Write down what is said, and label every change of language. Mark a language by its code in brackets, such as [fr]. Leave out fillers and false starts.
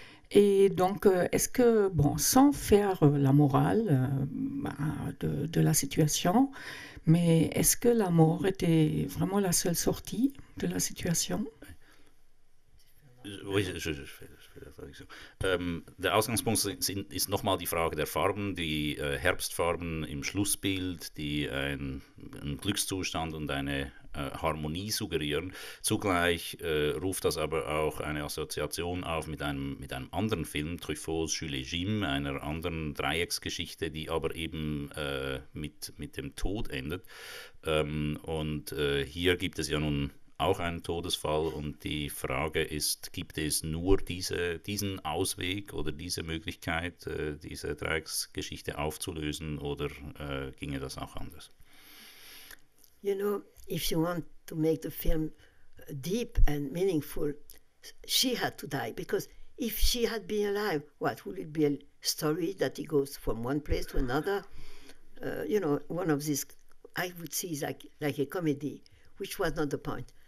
[fr] Et donc, est-ce que, bon, sans faire la morale de la situation, mais est-ce que la mort était vraiment la seule sortie de la situation? Oui, je fais la Traduction. [de] Der Ausgangspunkt ist nochmal die Frage der Farben, die Herbstfarben im Schlussbild, die einen Glückszustand und eine Harmonie suggerieren. Zugleich ruft das aber auch eine Assoziation auf mit einem anderen Film, Truffauts Jules et Jim, einer anderen Dreiecksgeschichte, die aber eben mit dem Tod endet. Und hier gibt es ja nun auch einen Todesfall und die Frage ist, gibt es nur diesen Ausweg oder diese Möglichkeit, diese Dreiecksgeschichte aufzulösen oder ginge das auch anders? [en] You know, if you want to make the film deep and meaningful, she had to die, because if she had been alive, what would it be? A story that he goes from one place to another? You know, one of these, I would see is like a comedy, which was not the point.